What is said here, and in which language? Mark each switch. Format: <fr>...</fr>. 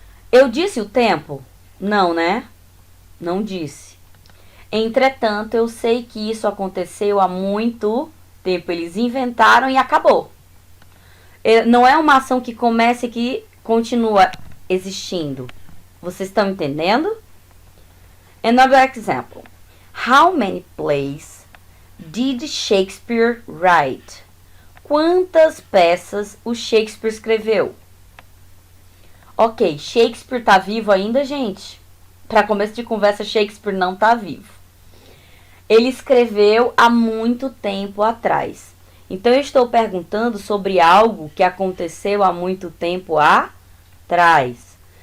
<pt>Eu disse o tempo? Não, né? Não disse. Entretanto, eu sei que isso aconteceu há muito tempo. Eles inventaram e acabou. Não é uma ação que começa e que continua existindo. Vocês estão entendendo?</pt> <en>Another example. How many plays did Shakespeare write?</en> <pt>Quantas peças o Shakespeare escreveu? Ok, Shakespeare tá vivo ainda, gente? Para começo de conversa, Shakespeare não tá vivo. Ele escreveu há muito tempo atrás. Então, eu estou perguntando sobre algo que aconteceu há muito tempo atrás.</pt>